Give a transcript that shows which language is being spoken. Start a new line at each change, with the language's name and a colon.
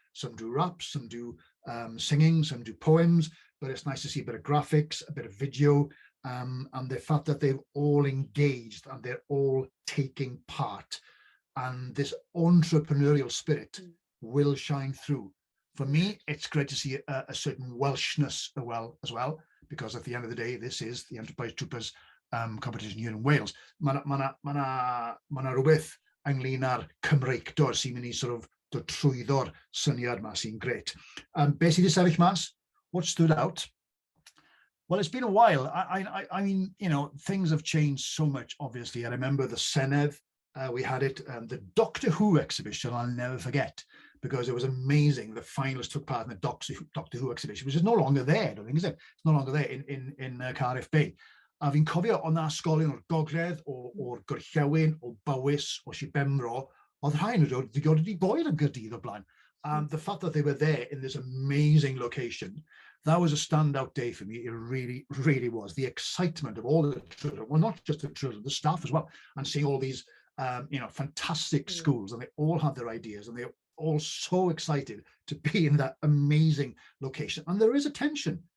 English: Some do raps, some do singing, some do poems, but it's nice to see a bit of graphics, a bit of video, and the fact that they've all engaged and they're all taking part. And this entrepreneurial spirit will shine through. For me, it's great to see a certain Welshness as well, because at the end of the day, this is the Enterprise Troopers competition here in Wales.
Welsh: Ma' na rhywbeth ynglyn â'r Cymreicdod sy'n mynd I
English: sort of
Welsh: dod trwyddo'r syniad ma sy'n great. Beth sydd wedi sefyll mas?
English: What stood out? Well, it's been a while. I mean, things have changed so much, obviously. I remember the Senedd, we had it, the Doctor Who exhibition, I'll never forget, because it was amazing. The finalists took part in the Doctor Who exhibition, which is no longer there, I don't think, is it? It's no longer there in Cardiff Bay.
Welsh: A fi'n cofio o'n na ysgolion o'r Gogledd, o'r Gorllewin, o Bowys, o Sir Benfro, oedd rhai nhw ddigon wedi boed yn Gaerdydd o blaen.
English: The fact that they were there in this amazing location, that was a standout day for me. It really, really was. The excitement of all the children, well, not just the children, the staff as well, and seeing all these, fantastic schools, and they all had their ideas, and they're all so excited to be in that amazing location. And there is a tension.